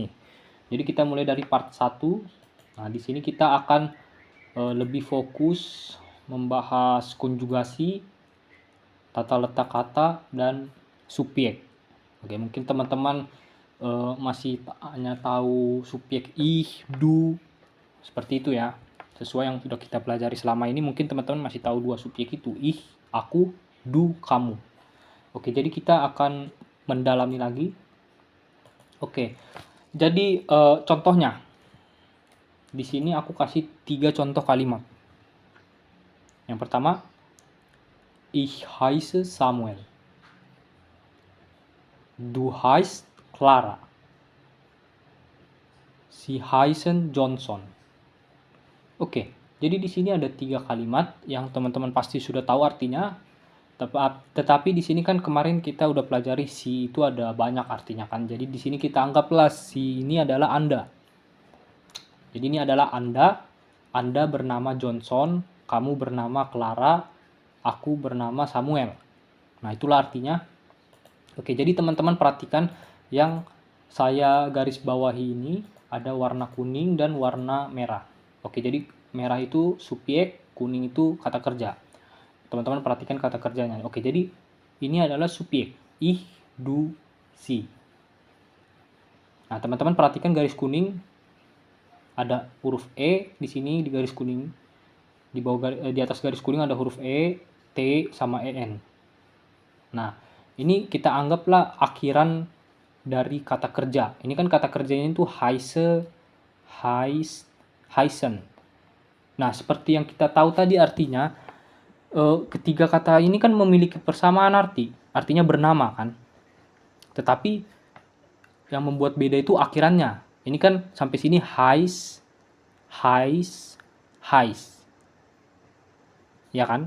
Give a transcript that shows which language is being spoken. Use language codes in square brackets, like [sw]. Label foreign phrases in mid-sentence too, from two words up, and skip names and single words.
[id] Jadi kita mulai dari part 1. Nah, di sini kita akan lebih fokus membahas konjugasi, tata letak kata, dan subjek. Oke, mungkin teman-teman masih hanya tahu subjek [de] ich, du, [id] seperti itu ya. Sesuai yang sudah kita pelajari selama ini, mungkin teman-teman masih tahu dua subjek itu, ich, aku, du, kamu. Oke, jadi kita akan mendalami lagi. Oke, jadi contohnya. Di sini aku kasih 3 contoh kalimat. Yang pertama, [de] ich heiße Samuel. Du heißt Clara. Sie heißen Johnson. [id] Oke, jadi di sini ada 3 kalimat yang teman-teman pasti sudah tahu artinya. Tetapi di sini kan kemarin kita udah pelajari si itu ada banyak artinya kan. Jadi di sini kita anggaplah si ini adalah Anda. Jadi ini adalah Anda bernama Johnson, kamu bernama Clara, aku bernama Samuel. Nah, itulah artinya. Oke, jadi teman-teman perhatikan yang saya garis bawahi ini ada warna kuning dan warna merah. Oke, jadi merah itu subjek, kuning itu kata kerja. Teman-teman perhatikan kata kerjanya. Oke, jadi ini adalah subjek. [de] Ich, du, sie. [id] Nah, teman-teman perhatikan garis kuning. Ada huruf E di sini di garis kuning. Di atas garis kuning ada huruf E, T, sama EN. Nah, ini kita anggaplah akhiran dari kata kerja. Ini kan kata kerjanya itu [de] heiße, heißen. [id] Nah, seperti yang kita tahu tadi artinya, ketiga kata ini kan memiliki persamaan arti, artinya bernama kan. Tetapi yang membuat beda itu akhirannya. Ini kan sampai sini heiß, ya kan?